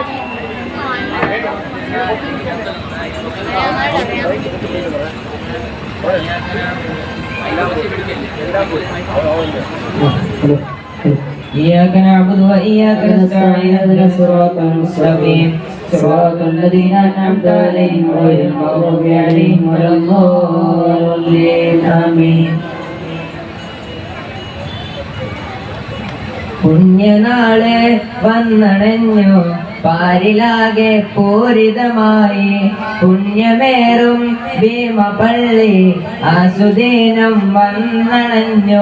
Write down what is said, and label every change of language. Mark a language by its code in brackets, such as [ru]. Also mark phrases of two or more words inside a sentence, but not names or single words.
[ar] إياك نعبد وإياك نستعين اهدنا الصراط المستقيم صراط الذين أنعمت عليهم غير المغضوب عليهم ولا الضالين آمين. [ml] പുണ്യനാളെ വന്നണഞ്ഞു പാരിലാകെ പൂരിതമായി പുണ്യമേറും ഭീമപള്ളി ആസുദീനം വന്നണഞ്ഞു.